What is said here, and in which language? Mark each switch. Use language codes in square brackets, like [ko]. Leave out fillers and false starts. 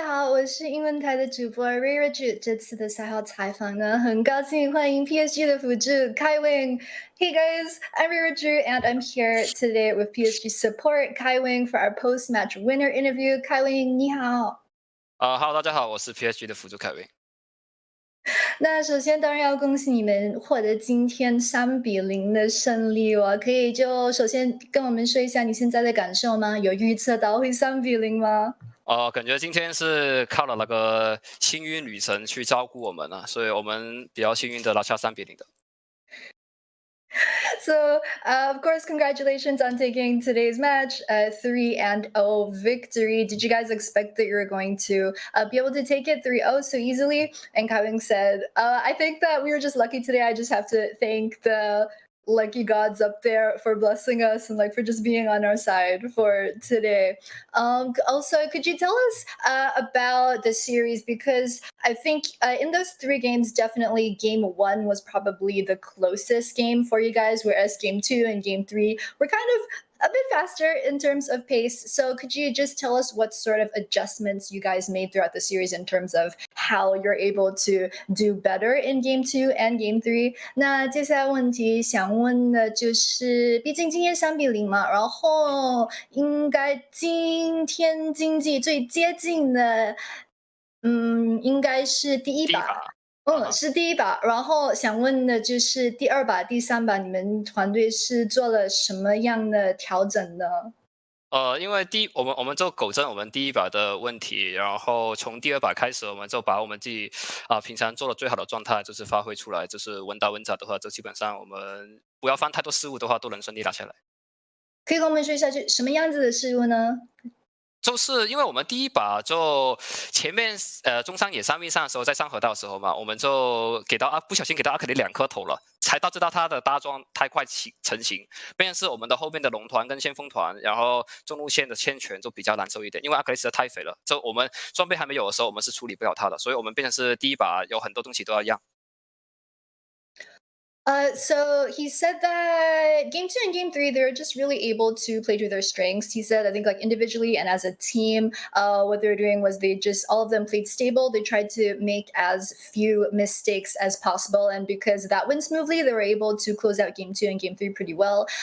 [zh] 我是英文台的主播 Reirachu。这次的赛后采访呢，很高兴欢迎 PSG 的辅助 KAIWING。 [en] Hey guys, I'm Reirachu and I'm here today with PSG support KAIWING for our post-match winner interview. [zh] KAIWING 你好。 [en] Hello， [zh] 大家好，我是 PSG 的辅助KAIWING。那首先当然要恭喜你们获得今天3-0的胜利哦，可以就首先跟我们说一下你现在的感受吗？有预测到会3-0吗？感觉今天是靠了那个幸运女神去照顾我们了，所以我们比较幸运的拿下3-0的。 [en] So, of course, congratulations on taking today's match, 3-0 victory. Did you guys expect that you were going to be able to take it 3-0 so easily? And KAIWING said, I think that we were just lucky today. I just have to thank the lucky gods up there for blessing us and like for just being on our side for today. Also, could you tell us about the series? Because I think in those 3 games, definitely game 1 was probably the closest game for you guys, whereas game 2 and game 3 were kind of a bit faster in terms of pace. So could you just tell us what sort of adjustments you guys made throughout the series in terms of how you're able to do better in game 2 and game 3? [zh] 那接下来问题想问的就是，毕竟今天3-0嘛，然后应该今天经济最接近的，应该是第一把。是第一把，然后想问的就是第2把、第3把，你们团队是做了什么样的调整呢？因为我们就纠正我们第一把的问题，然后从第2把开始，我们就把我们自己平常做的最好的状态就是发挥出来，就是稳打稳扎的话，就基本上我们不要犯太多失误的话，都能顺利打下来。可以跟我们说一下是什么样子的失误呢？就是因为我们第一把就前面中山野3位上的时候，在上河道的时候嘛，我们就不小心给到阿克里2颗头了，才导致到他的搭桩太快成型，变成是我们的后面的龙团跟先锋团，然后中路线的牵权就比较难受一点，因为阿克里实在太肥了，就我们装备还没有的时候，我们是处理不了他的，所以我们变成是第一把有很多东西都要让。 [en] So he said that game 2 and game 3, they're just really able to play to their strengths. He said, I think like individually and as a team, what they were doing was all of them played stable. They tried to make as few mistakes as possible. And because that went smoothly, they were able to close out game 2 and game 3 pretty well.